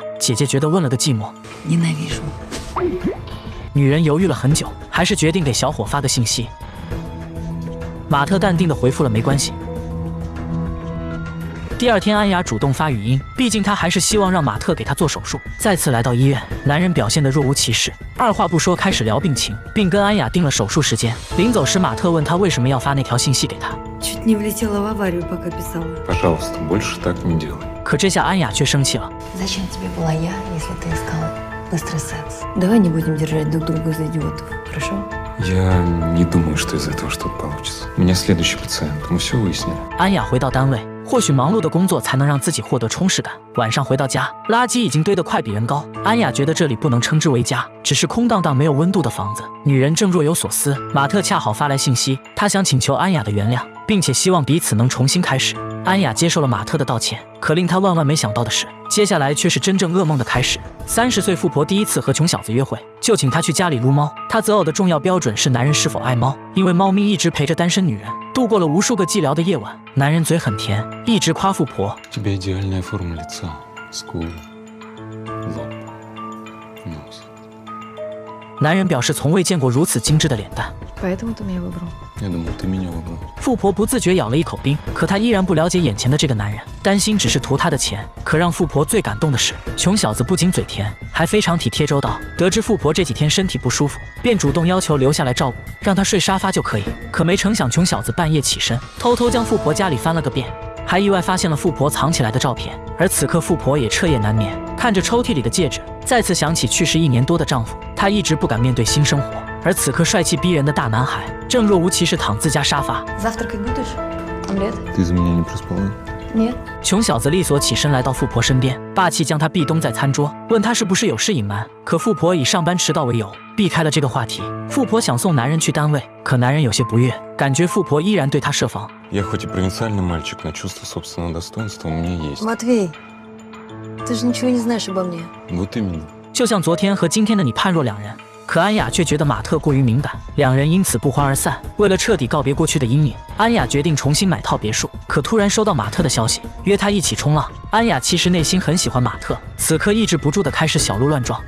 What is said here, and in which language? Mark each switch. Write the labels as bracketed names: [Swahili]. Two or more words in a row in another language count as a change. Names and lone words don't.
[Chinese] 姐姐觉得问了个寂寞。 [Russian] Ненавижу. [Chinese] 女人犹豫了很久，还是决定给小伙发个信息。马特淡定地回复了没关系。第二天，安雅主动发语音，毕竟她还是希望让马特给她做手术。再次来到医院，男人表现得若无其事，二话不说开始聊病情，并跟安雅定了手术时间。临走时，马特问他为什么要发那条信息给他， [Russian] Чуть не влетела в аварию, пока писала. Пожалуйста, больше так не делай. [Chinese] 可这下安雅却生气了。 [Russian] Зачем тебе была я, если ты искал быстрый секс? Давай не будем держать друг друга за идиотов, хорошо? Я не думаю, что из этого что-то получится. У меня следующий пациент. Мы все выяснили. [Chinese] 安雅回到单位，或许忙碌的工作才能让自己获得充实感。晚上回到家，垃圾已经堆得快比人高。安雅觉得这里不能称之为家，只是空荡荡没有温度的房子。女人正若有所思，马特恰好发来信息，他想请求安雅的原谅，并且希望彼此能重新开始。安雅接受了马特的道歉，可令她万万没想到的是，接下来却是真正噩梦的开始。30岁富婆第一次和穷小子约会，就请他去家里撸猫。他择偶的重要标准是男人是否爱猫，因为猫咪一直陪着单身女人，度过了无数个寂寥的夜晚。男人嘴很甜，一直夸富婆。 [Russian] У тебя идеальная форма лица. Скулы, лоб, нос. [Chinese] 男人表示从未见过如此精致的脸蛋。 [Russian] Поэтому ты меня выбрал. Я думал, ты меня выбрал. [Chinese] 富婆不自觉咬了一口冰，可她依然不了解眼前的这个男人，担心只是图他的钱。可让富婆最感动的是，穷小子不仅嘴甜，还非常体贴周到。得知富婆这几天身体不舒服，便主动要求留下来照顾，让她睡沙发就可以。可没成想，穷小子半夜起身，偷偷将富婆家里翻了个遍，还意外发现了富婆藏起来的照片。而此刻，富婆也彻夜难眠，看着抽屉里的戒指，再次想起去世1年多的丈夫，她一直不敢面对新生活。而此刻，帅气逼人的大男孩正若无其事躺自家沙发。 [Russian] Завтракать будешь? Омлет? Ты за меня не проспала? Нет. [Chinese] 穷小子利索起身来到富婆身边，霸气将她壁咚在餐桌，问她是不是有事隐瞒。可富婆以上班迟到为由，避开了这个话题。富婆想送男人去单位，可男人有些不悦，感觉富婆依然对他设防。 [Russian] Я хоть и провинциальный мальчик, но чувство собственного достоинства у меня есть. Матвей, ты же ничего не знаешь обо мне. Вот именно. [Chinese] 就像昨天和今天的你判若两人。可安雅却觉得马特过于敏感，两人因此不欢而散。为了彻底告别过去的阴影，安雅决定重新买套别墅。可突然收到马特的消息，约他一起冲浪。安雅其实内心很喜欢马特，此刻抑制不住的开始小鹿乱撞。